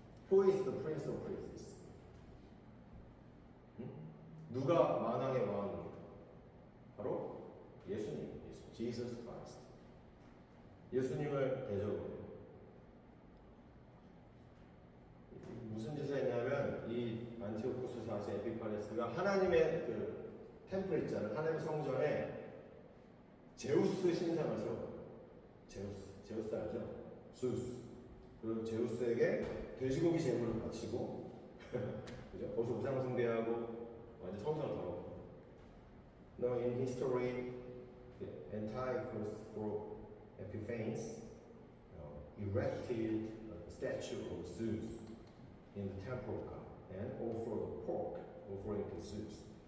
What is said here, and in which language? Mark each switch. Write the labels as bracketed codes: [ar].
[en] Who is the prince of princes? [ko] 누가 만왕의 왕입니까? 바로 예수님, Jesus Christ. 예수님을 대적으로 무슨 짓을 했냐면 이 안티오쿠스 4세 에피파네스가 하나님의 그 템플 있잖아요. 하나님의 성전에 제우스 신상을 세워요. 제우스 알죠? zeus. 그리고 제우스에게 돼지고기 제물을 바치고 그죠? 거기서 우상 숭배하고 완전 성전을 더럽고. [en] Now in history, Antiochus for Epiphanes erected a statue of Zeus in the temple of God and offered a pork offering to Zeus.